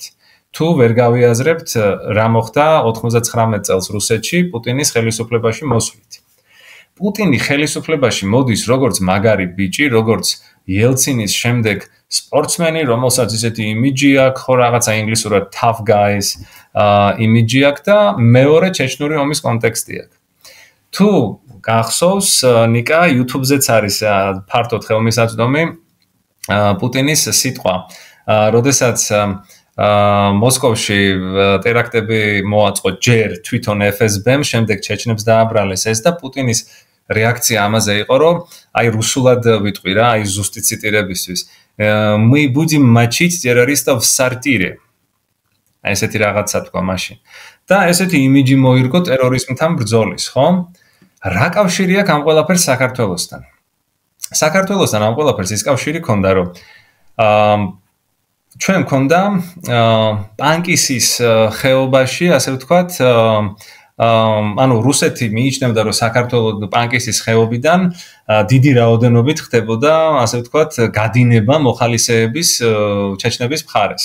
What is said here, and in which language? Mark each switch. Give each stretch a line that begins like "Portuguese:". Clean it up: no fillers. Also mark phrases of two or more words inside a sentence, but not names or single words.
Georgian: თუ ვერ გავიაზრებთ რა მოხდა 99 წელს რუსეთში პუტინის ხელისუფლებაში მოსვლით. პუტინი ხელისუფლებაში მოდის როგორც მაგარი ბიჭი, როგორც იელცინის შემდეგ სპორტსმენი, რომელსაც ისეთი იმიჯი აქვს, ხო რაღაცა ინგლისურად
English: tough guys
Georgian: იმიჯი აქვს და მეორე ჩეჩნური ომის კონტექსტი აქვს. თუ გახსოვს, ნიკა, YouTube-ზეც არის ფართოდ ხელმისაწვდომი პუტინის სიტყვა, როდესაც მოსკოვში ტერაქტები მოაწყო ჯერ თვითონ FSB-მ, შემდეგ ჩეჩნებს დააბრალეს ეს და პუტინის რეაქცია ამაზე იყო, რომ აი რუსულად ვიტყვი რა, აი ზუსტი ციტირებისთვის.
Russian: Мы будем мочить террористов в сортире.
Georgian: აი ესეთი რაღაცა თქვა მაშინ. და ესეთი იმიჯი მოირგო ტერორიზმთან ბრძოლის, ხო? რა კავშირი აქვს ამ ყველაფერს საქართველოსთან? საქართველოსთან ამ ყველაფერს ის კავშირი ქონდა, რომ ჩვენ ქონდა პანკისის ხეობაში, ასე ვთქვათ, ანუ რუსეთი მიიჩნევდა, რომ საქართველოს პანკისის ხეობიდან დიდი რაოდენობით ხდებოდა, ასე ვთქვათ, გადინება მოხალისეების ჩეჩნების მხარეს.